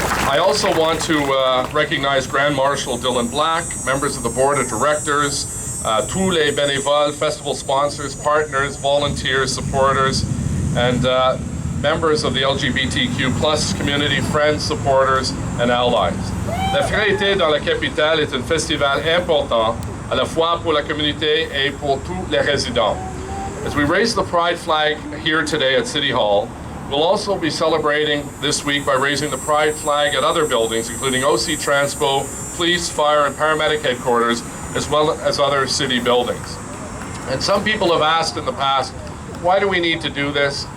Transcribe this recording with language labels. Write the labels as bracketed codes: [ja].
[en] I also want to recognize Grand Marshal Dylan Black, members of the Board of Directors, [fr] tous les bénévoles, [en] festival sponsors, partners, volunteers, supporters, and members of the LGBTQ+ community, friends, supporters, and allies. [fr] La Fierté dans la capitale est un festival important à la fois pour la communauté et pour tous les résidents. [en] As we raise the Pride flag here today at City Hall, we'll also be celebrating this week by raising the Pride flag at other buildings, including OC Transpo, Police, Fire, and Paramedic Headquarters, as well as other city buildings. And some people have asked in the past, why do we need to do this?